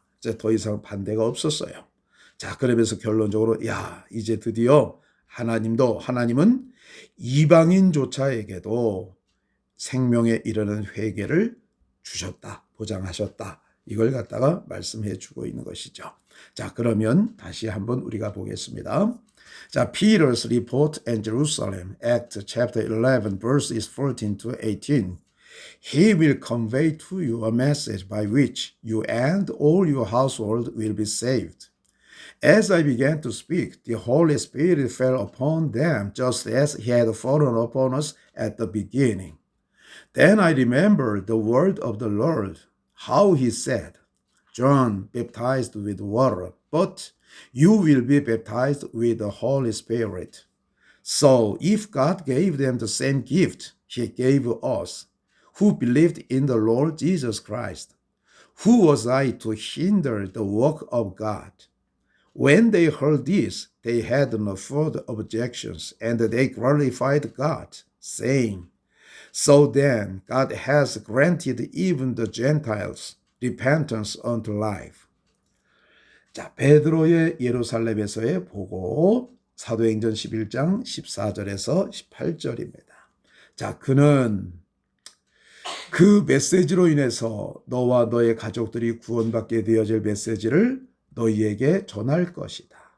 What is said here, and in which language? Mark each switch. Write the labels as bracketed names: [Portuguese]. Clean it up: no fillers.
[Korean] 이제 더 이상 반대가 없었어요. 자, 그러면서 결론적으로 이제 드디어 하나님은 이방인조차에게도 생명에 이르는 회개를 주셨다, 보장하셨다. 이걸 갖다가 말씀해 주고 있는 것이죠. 자, 그러면 다시 한번 우리가 보겠습니다. [English] 자, Peter's report in Jerusalem, Acts chapter 11, verses 14 to 18. He will convey to you a message by which you and all your household will be saved. As I began to speak, the Holy Spirit fell upon them just as he had fallen upon us at the beginning. Then I remembered the word of the Lord, how he said, John baptized with water, but you will be baptized with the Holy Spirit. So if God gave them the same gift he gave us, who believed in the Lord Jesus Christ, who was I to hinder the work of God? When they heard this, they had no further objections, and they glorified God, saying, So then God has granted even the Gentiles repentance unto life. [Korean] 자, 베드로의 예루살렘에서의 보고 사도행전 11장 14절에서 18절입니다. 자, 그는 그 메시지로 인해서 너와 너의 가족들이 구원받게 되어질 메시지를 너희에게 전할 것이다.